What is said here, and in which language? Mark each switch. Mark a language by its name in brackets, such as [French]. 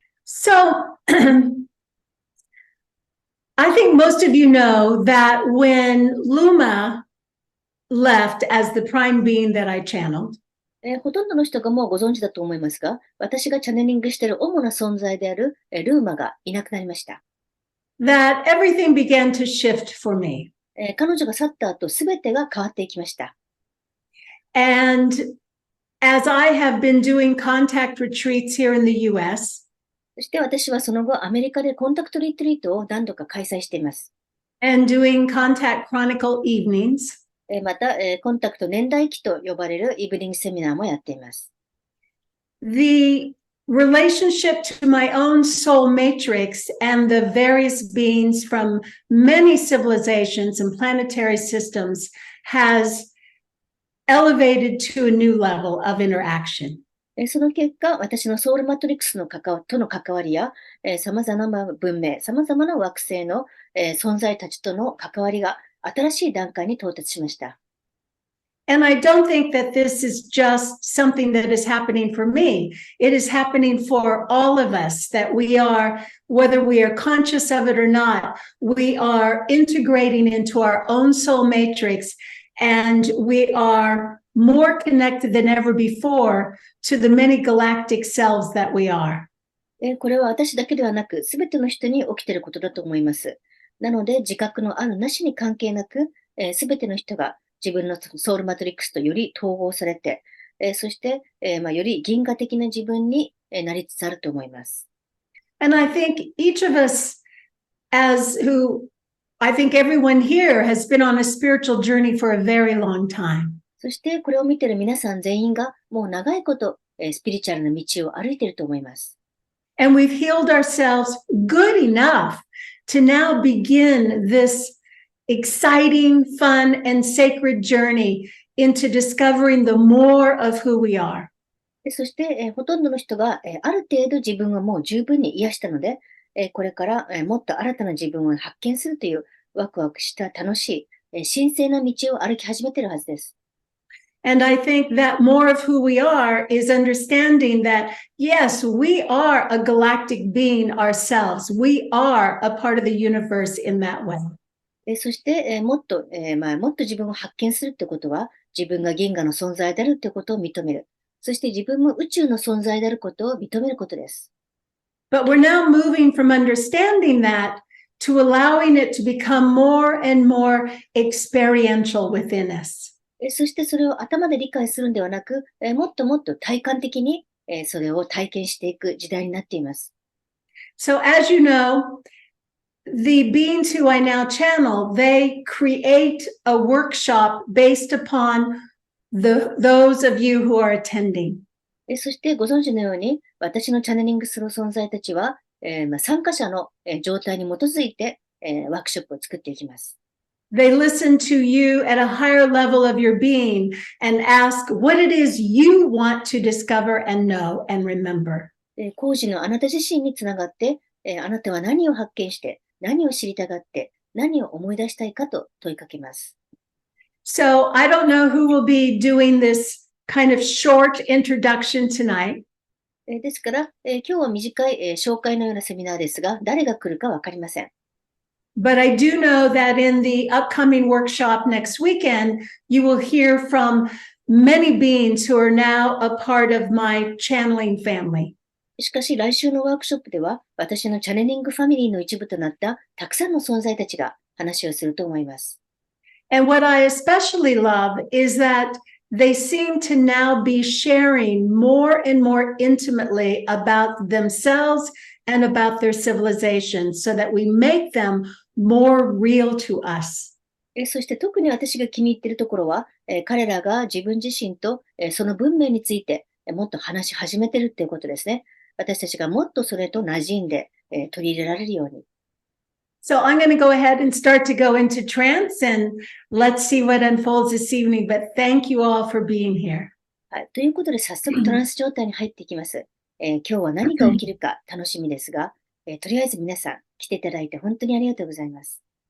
[English] So, I think most of you know that when Luma left as the prime being that I channeled, [Japanese] ほとんどの人がもうご存知だと思いますが、私がチャネリングしている主な存在であるルーマがいなくなりました。 [English] that everything began to shift for me. [Japanese] 彼女が去った後、すべてが変わっていきました。 [English] And as I have been doing contact retreats here in the US, [Japanese] そして私はその後、アメリカでコンタクトリトリートを何度か開催しています。 [English] and doing contact chronicle evenings, [Japanese] また、コンタクト年代記と呼ばれるイブニングセミナーもやっています。 [English] the relationship to my own soul matrix and the various beings from many civilizations and planetary systems has elevated to a new level of interaction. [Japanese] その結果、私のソウルマトリックスとの関わりや、様々な文明、様々な惑星の、存在たちとの関わりが新しい段階に到達しました。 [English] And I don't think that this is just something that is happening for me. It is happening for all of us, that we are, whether we are conscious of it or not, we are integrating into our own soul matrix, and we are more connected than ever before to the many galactic selves that we are. [Japanese] これは私だけではなく、すべての人に起きていることだと思います。なので、自覚のあるなしに関係なく、すべての人が自分のソウルマトリックスとより統合されて、そして、より銀河的な自分になりつつあると思います。 [English] And I think each of us, I think everyone here has been on a spiritual journey for a very long time. [Japanese] そしてこれを見ている皆さん全員がもう長いこと、スピリチュアルな道を歩いていると思います。 [English] And we've healed ourselves good enough to now begin this exciting, fun, and sacred journey into discovering the more of who we are. [Japanese] そして、ほとんどの人が、ある程度自分はもう十分に癒したので、これから、もっと新たな自分を発見するというワクワクした楽しい、神聖な道を歩き始めているはずです。 [English] And I think that more of who we are is understanding that, yes, we are a galactic being ourselves. We are a part of the universe in that way. [Japanese] そして、もっと自分を発見するってことは、自分が銀河の存在であるってことを認める。そして自分も宇宙の存在であることを認めることです。 [English] But we're now moving from understanding that to allowing it to become more and more experiential within us. [Japanese] そしてそれを頭で理解するんではなく、もっともっと体感的に、それを体験していく時代になっています。 [English] So as you know, the beings who I now channel, they create a workshop based upon those of you who are attending. [Japanese] そしてご存知のように、私のチャネリングする存在たちは、参加者の、状態に基づいて、ワークショップを作っていきます。 [English] They listen to you at a higher level of your being and ask what it is you want to discover and know and remember. [Japanese] 講師のあなた自身につながって、あなたは何を発見して、何を知りたがって、何を思い出したいかと問いかけます。 [English] So I don't know who will be doing this kind of short introduction tonight. [Japanese] ですから、今日は短い、紹介のようなセミナーですが、誰が来るかわかりません。 [English] But I do know that in the upcoming workshop next weekend, you will hear from many beings who are now a part of my channeling family. [Japanese] しかし来週のワークショップでは、私のチャネリングファミリーの一部となったたくさんの存在たちが話をすると思います。 [English] And what I especially love is that they seem to now be sharing more and more intimately about themselves and about their civilization so that we make them more real to us. [Japanese] そして特に私が気に入っているところは、彼らが自分自身と、その文明について、もっと話し始めているということですね。私たちがもっとそれと馴染んで、取り入れられるように。 [English] So I'm going to go ahead and start to go into trance and let's see what unfolds this evening. But thank you all for being here. [Japanese] はい、ということで早速トランス状態に入っていきます。今日は何が起きるか楽しみですが、とりあえず皆さん来ていただいて本当にありがとうございます。